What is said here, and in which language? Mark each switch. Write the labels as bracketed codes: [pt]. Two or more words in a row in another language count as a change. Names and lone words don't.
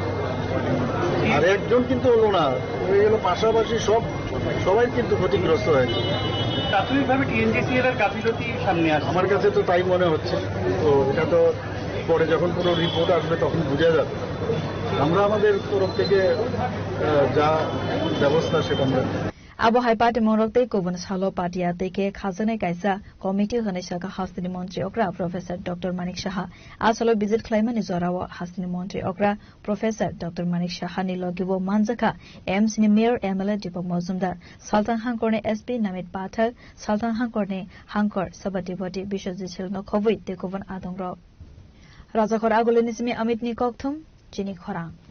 [bn] আর একজন কিন্তু হলো না, হয়ে গেল পাশাপাশি সবাই কিন্তু ক্ষতিগ্রস্ত হয়েছে। প্রাথমিকভাবে টিএনজিসিএল এর গাফিলতি সামনে আসে, আমার কাছে তো তাই মনে হচ্ছে। তো এটা তো পরে যখন কোনো রিপোর্ট আসবে তখন বোঝা যাবে। আমরা আমাদের তরফ থেকে যা ব্যবস্থা সেটা আমরা। [trp] Abo haipati morokte kubun salo patia teke khazane kaisa committee hane shaka hastini montri okra Professor Dr. Manik Shaha asalo visit claimani zorawa hastini montri okra Professor Dr. Manik Shaha ni logibo manjaka AIMS ni Mayor MLA Deepak Mazumdar Sultan Hangkorne SP Namit Pathak Sultan Hangkorne Hangkor Sabatiboti Bishojit Silno Khobui tekubun adongrao Rajakor agulenismi Amit ni kokthum Chini Khorang